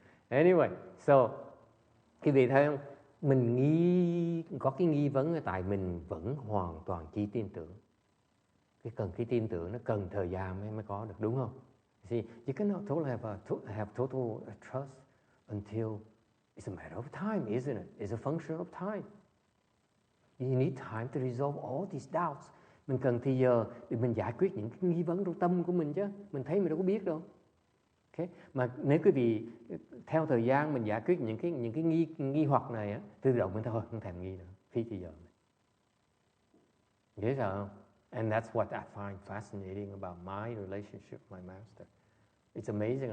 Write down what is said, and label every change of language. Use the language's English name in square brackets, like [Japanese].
[English] Anyway, so [Vietnamese] quý vị thấy không? Mình có cái nghi vấn là tại mình vẫn hoàn toàn chỉ tin tưởng. Cái tin tưởng nó cần thời gian mới có được, đúng không? [English] See, you cannot have total trust until it's a matter of time, isn't it? It's a function of time. You need time to resolve all these doubts. [Vietnamese] Mình cần thì giờ để mình giải quyết những cái nghi vấn trong tâm của mình chứ. Mình thấy mình đâu có biết đâu. Okay? Mà nếu quý vị theo thời gian mình giải quyết những cái nghi hoặc này á, tự động mình thôi không thèm nghi nữa, phí thời giờ mình. Dễ sợ không? [English] And that's what I find fascinating about my relationship with my master. It's amazing.